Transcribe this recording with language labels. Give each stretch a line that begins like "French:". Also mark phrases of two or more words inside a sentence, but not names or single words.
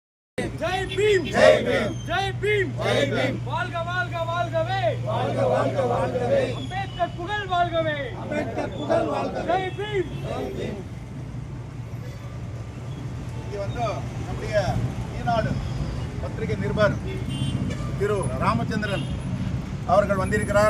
Hindi: जय भीम जय भीम जय भीम जय भीम
Tamil: வாழ்க வாழ்க வாழ்கவே வாழ்க வாழ்க வாழ்கவே அம்பேத்கர் புகழ் வாழ்கவே அம்பேத்கர் புகழ் வாழ்கவே
Hindi: जय भीम
Tamil: இங்கே வந்து நம்முடைய ஈனாடு பத்திரிகை நிருபர் திரு ராமச்சந்திரன் அவர்கள் வந்திருக்கிறார்.